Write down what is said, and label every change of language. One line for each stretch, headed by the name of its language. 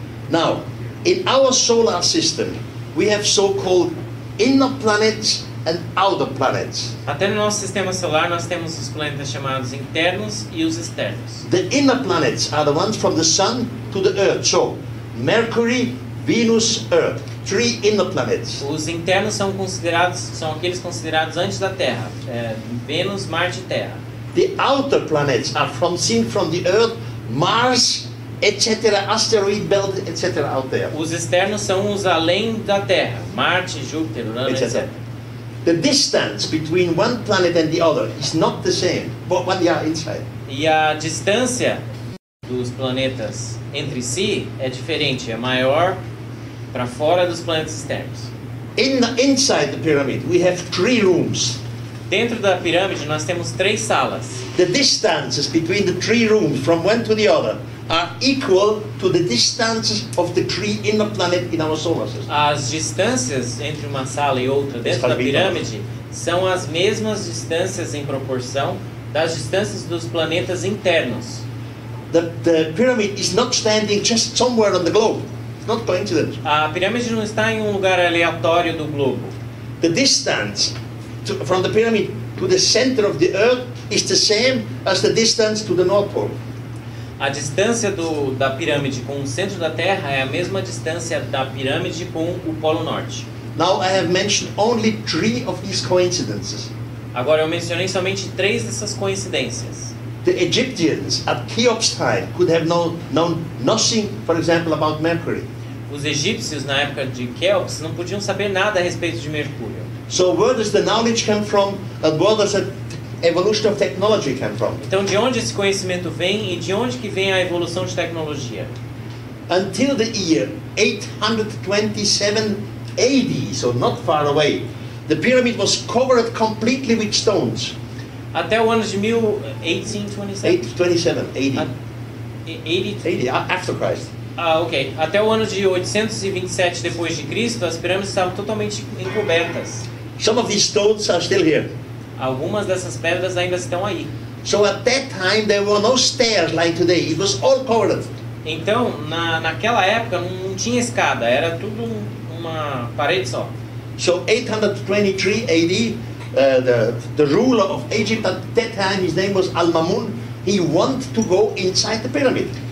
English: Now, in our solar system, we have so-called inner planets and outer planets.
Portuguese: Até no nosso sistema solar nós temos os planetas chamados internos e os externos.
English: The inner planets are the ones from the sun to the earth. So, Mercury, Venus, Earth. 3 inner planets.
Portuguese: Os internos são aqueles considerados antes da Terra, Vênus, Marte e Terra.
English: The outer planets are seen from the Earth, Mars, etc., asteroid belt, etc. out there.
Portuguese: Os externos são os além da Terra, Marte, Júpiter, Urano, etc.
English: The distance between one planet and the other is not the same, but when they are inside.
Portuguese: E a distância dos planetas entre si é diferente, é maior para fora dos planetas externos.
English: Inside the pyramid, we have 3 rooms.
Portuguese: Dentro da pirâmide nós temos 3 salas.
English: The distances between the 3 rooms from one to the other are equal to the distances of the 3 inner planets in our solar system.
Portuguese: As distâncias entre uma sala e outra dentro da pirâmide são as mesmas distâncias em proporção das distâncias dos planetas internos.
English: The pyramid is not standing just somewhere on the globe. It's not coincidence.
Portuguese: A pirâmide não está em um lugar aleatório do globo.
English: The distance from the pyramid to the center of the earth is the same as the distance to the North Pole.
Portuguese: A distância da pirâmide com o centro da Terra é a mesma distância da pirâmide com o Polo Norte.
English: Now I have mentioned only 3 of these coincidences.
Portuguese: Agora eu mencionei somente 3 dessas coincidências.
English: The Egyptians at Cheops' time could have known nothing, for example, about Mercury.
Portuguese: Os egípcios na época de Cheops não podiam saber nada a respeito de Mercúrio.
English: So where does the knowledge come from, and where does the evolution of technology come from?
Portuguese: Então de onde esse conhecimento vem e de onde que vem a evolução de tecnologia?
English: Until the year 827 AD, so not far away, the pyramid was covered completely with stones.
Portuguese: Até o ano de 1827.
English: 827 AD. 80. After Christ. Ok.
Portuguese: Até o ano de 827 depois de Cristo, as pirâmides estavam totalmente encobertas.
English: Some of these stones are still here.
Portuguese: Algumas dessas pedras ainda estão aí.
English: So at that time there were no stairs like today. It was all covered.
Portuguese: Então, naquela época não tinha escada, era tudo uma parede só.
English: So 823 AD, the ruler of Egypt at that time, his name was Al-Mamun. He wanted to go inside the pyramid.